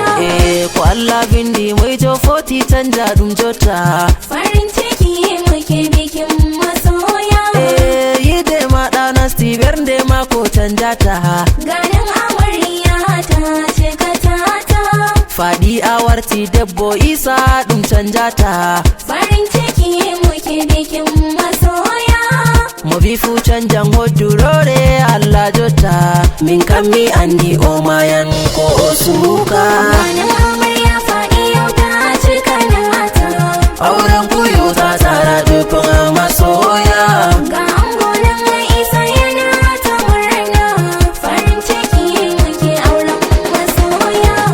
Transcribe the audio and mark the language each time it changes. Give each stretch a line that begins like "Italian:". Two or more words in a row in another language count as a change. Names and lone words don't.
Fula: Ko Allah bindi mai jo 40 canja dum jota.
Hausa: Farin ciki muke bikin masoya.
Fula: Yide ma ɗana Steve de ma ko canja ta.
Hausa: Ganin amarya ta cika tata,
Fula: Faɗi awarti debbo isa ɗum canja ta.
Hausa: farin ciki muke bikin masoya.
Fula: Mo bi fu canjan hoddurore Allah jotta. Min kam mi andi o mayan ko o suka.
Hausa: Ganin amarya faɗi yau ta cika nata, Auren ku yau ta tara dukkan masoya. ga ango nan mai isa yana ta murna, farin ciki muke auren masoya.